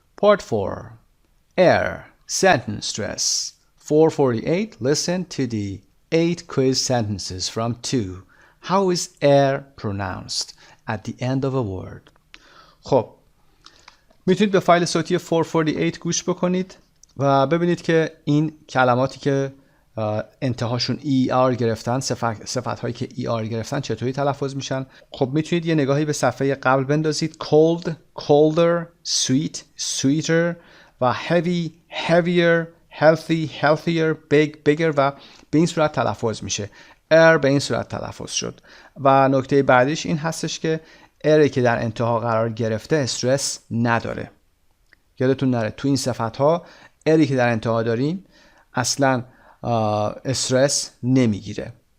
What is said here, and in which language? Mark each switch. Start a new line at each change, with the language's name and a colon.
English: Part 4. Air. Sentence stress. 448. Listen to the 8 quiz sentences from 2. How is air pronounced at the end of a word؟
Persian: خب میتونید به فایل صوتی 448 گوش بکنید و ببینید که این کلماتی که انتهاشون ER گرفتن، صفت هایی که ER گرفتن چطوری تلفظ میشن. خب میتونید یه نگاهی به صفحه قبل بندازید.
English: cold، colder، sweet، sweeter و heavy، heavier، healthy، healthier، big، bigger
Persian: و به این صورت تلفظ میشه. air به این صورت تلفظ شد. و نکته بعدیش این هستش که اری که در انتها قرار گرفته استرس نداره. یادتون نره تو این صفت ها اری که در انتها داریم اصلا استرس نمیگیره.